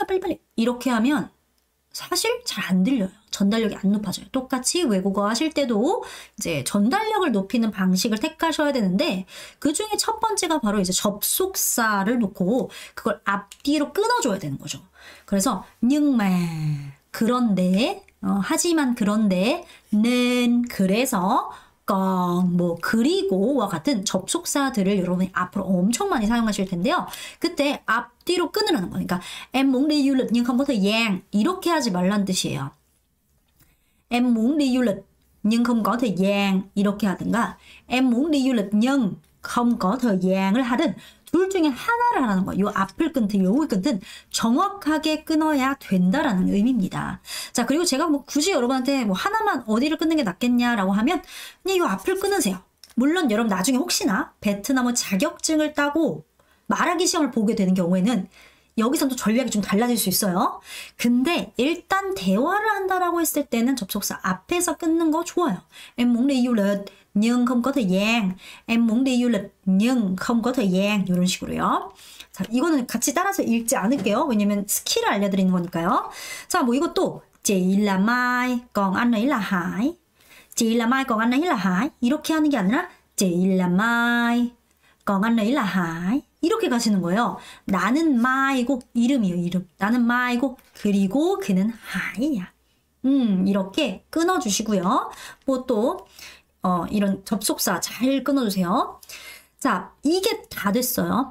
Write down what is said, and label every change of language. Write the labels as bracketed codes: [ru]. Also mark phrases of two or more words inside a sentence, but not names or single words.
[ko] 빨리빨리 이렇게 하면 사실 잘 안 들려요. 전달력이 안 높아져요. 똑같이 외국어 하실 때도 이제 전달력을 높이는 방식을 택하셔야 되는데 그 중에 첫 번째가 바로 이제 접속사를 놓고 그걸 앞뒤로 끊어줘야 되는 거죠. 그래서 [vi] nhưng mà [ko] 그런데 하지만 그런데 는 그래서 còn 뭐 그리고와 같은 접속사들을 여러분이 앞으로 엄청 많이 사용하실 텐데요. 그때 앞뒤로 끊으라는 거니까 [vi] em muốn đi du lịch nhưng không có thời gian [ko] 이렇게 하지 말란 뜻이에요. [vi] em muốn đi du lịch nhưng không có thời gian [ko] 이렇게 하든가 [vi] em muốn đi du lịch nhưng không có thời gian [ko] 을 하든 둘 중에 하나를 하라는 거예요. 요 앞을 끊든 요의 끊든 정확하게 끊어야 된다라는 의미입니다. 자, 그리고 제가 뭐 굳이 여러분한테 뭐 하나만 어디를 끊는 게 낫겠냐라고 하면 그냥 요 앞을 끊으세요. 물론 여러분 나중에 혹시나 베트남어 자격증을 따고 말하기 시험을 보게 되는 경우에는 여기선 또 전략이 좀 달라질 수 있어요. 근데 일단 대화를 한다라고 했을 때는 접속사 앞에서 끊는 거 좋아요. [vi] Em muốn đi du lịch nhưng không có thời gian. Em muốn đi du lịch nhưng không có thời gian. [ko] 이런 식으로요. 자, 이거는 같이 따라서 읽지 않을게요. 왜냐면 스킬을 알려드리는 거니까요. 자, 뭐 이것도 [vi] Chị là Mai, còn anh ấy là Hải. Chị là Mai, còn anh ấy là Hải. [ko] 이렇게 하는 게 아니라 [vi] Chị là Mai, còn anh ấy là Hải. [ko] 이렇게 가시는 거예요. 나는 마이고 이름이에요. 이름. 나는 마이고 그리고 그는 하이야. 이렇게 끊어주시고요. 뭐 또 이런 접속사 잘 끊어주세요. 자, 이게 다 됐어요.